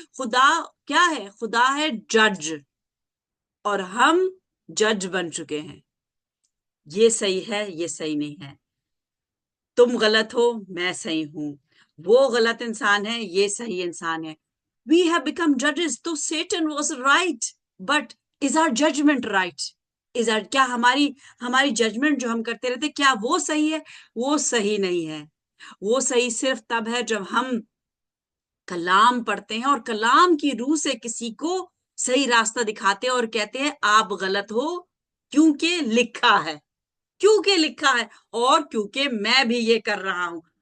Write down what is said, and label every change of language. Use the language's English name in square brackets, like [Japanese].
[Urdu] خدا کیا ہے؟ خدا ہے جج, اور ہم جج بن چکے ہیں. یہ صحیح ہے, یہ صحیح نہیں ہے. تم غلط ہو, میں صحیح ہوں. وہ غلط انسان ہے, یہ صحیح انسان ہے. [English] We have become judges. تو Satan was right, but is our judgment right? [Urdu] کیا ہماری ججمنٹ جو ہم کرتے رہتے, کیا وہ صحیح ہے؟ وہ صحیح نہیں ہے. وہ صحیح صرف تب ہے جب ہم کلام پڑھتے ہیں اور کلام کی روح سے کسی کو صحیح راستہ دکھاتے ہیں اور کہتے ہیں آپ غلط ہو کیونکہ لکھا ہے, کیونکہ لکھا ہے, اور کیونکہ میں بھی یہ کر رہا ہوں.